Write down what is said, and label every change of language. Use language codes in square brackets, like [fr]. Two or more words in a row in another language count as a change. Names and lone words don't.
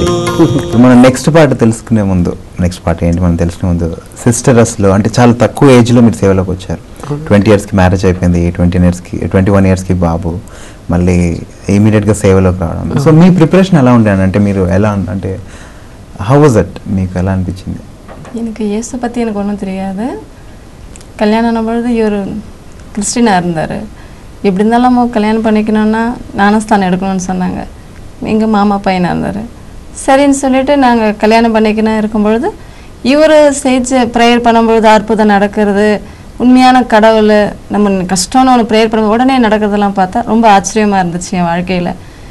[te] మనం నెక్స్ట్ పాట తెలుసుకునే ముందు, నెక్స్ట్ పాట ఏంటి మనం తెలుసుకునే ముందు, సిస్టర్స్లో అంటే చాలా తక్కువ ఏజ్లో మీరు సేవలోకి వచ్చారు. 20 yearsకి మ్యారేజ్ అయిపోయింది, 21 yearsకి బాబు, మళ్ళీ ఇమీడియట్గా సేవలోకి రావడం. సో మీ ప్రిపరేషన్ ఎలా ఉండేది? అంటే మీరు ఎలా, అంటే [en] how was that, [te] మీకు ఎలా అనిపించింది? [ta] எனக்கு இயேசு பற்றி எனக்கு ஒன்றும் தெரியாது. கல்யாணம் ஆனபொழுது இவர் கிறிஸ்டினாக இருந்தார். எப்படி இருந்தாலும் நம்ம கல்யாணம் பண்ணிக்கணுன்னா ஞானஸ்தானம் எடுக்கணும்னு சொன்னாங்க. எங்கள் மாமா பையனாக இருந்தார். சரின்னு சொல்லிவிட்டு நாங்கள் கல்யாணம் பண்ணிக்கணும் இருக்கும்பொழுது இவர் செஞ்ச ப்ரேயர் பண்ணும்பொழுது அற்புதம் நடக்கிறது, உண்மையான கடவுள் நம்ம கஷ்டம்னு ஒன்று ப்ரேயர் பண்ணும்போது உடனே நடக்கிறதெல்லாம் பார்த்தா ரொம்ப ஆச்சரியமாக இருந்துச்சு என் வாழ்க்கையில்.